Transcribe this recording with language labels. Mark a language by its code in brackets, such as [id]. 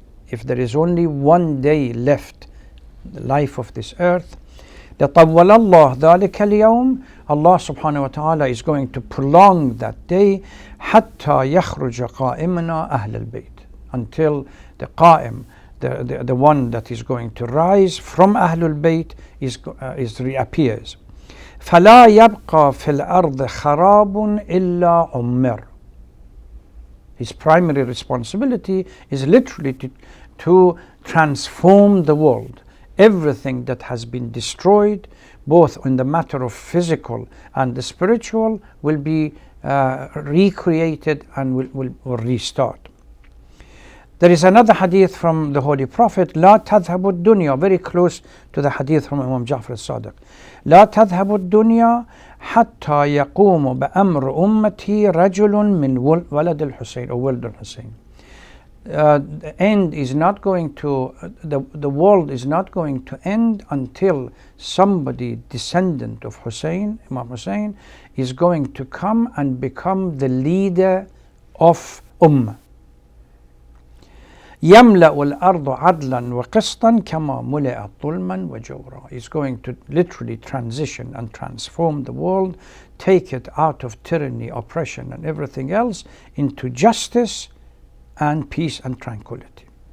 [en] If there is only one day left, the life of this earth, [ar] لطول الله ذلك اليوم, [en] Allah subhanahu wa ta'ala is going to prolong that day [ar] حتى يخرج قائمنا أهل البيت, [en] until the قائم, the one that is going to rise from Ahlul Bayt is reappears. [ar] فلا يبقى في الأرض خراب إلا عمر. [en] His primary responsibility is literally to transform the world. Everything that has been destroyed, both in the matter of physical and the spiritual, will be recreated and will restart. There is another hadith from the Holy Prophet, [ar] لا تذهب الدنيا, [en] very close to the hadith from Imam Ja'far al-Sadiq. [ar] لا تذهب الدنيا حتى يقوم بأمر أمتي رجل من ولد الحسين, or ولد الحسين. [en] The end is not going to, the world is not going to end until somebody, descendant of Hussein, Imam Hussein, is going to come and become the leader of Ummah. [ar] يملأ الأرض عدلا وقسطا كما ملئت ظلما وجورا. [en] Is going to literally transition and transform the world, take it out of tyranny, oppression and everything else into justice and peace and tranquility.